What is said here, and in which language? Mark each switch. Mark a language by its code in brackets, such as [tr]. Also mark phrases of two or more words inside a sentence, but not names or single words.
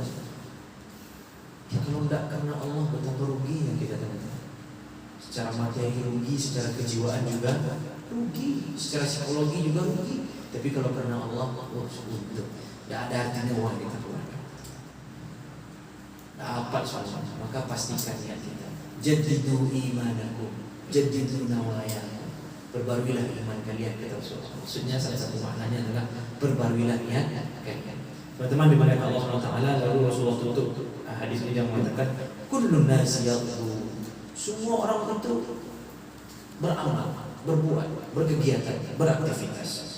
[id] Ya kalau tidak karena Allah, betapa ruginya kita teman-teman. Secara materi rugi, secara kejiwaan juga rugi, secara psikologi juga rugi. Tapi kalau karena Allah, untuk tidak ada artinya uang kita keluarkan. Dapat soal, maka pastikan niat kita. [ar] جددوا إيمانكم، جددوا نواياكم. [id] Perbaruilah iman kalian kata Rasulullah. Maksudnya salah satu maknanya adalah perbaruilah niat kalian. Teman-teman dimuliakan Allah SWT, lalu Rasulullah tutup hadis ini yang mengatakan [ar] كل الناس يغدو. [id] Semua orang itu beramal, berbuat, berkegiatan, beraktivitas.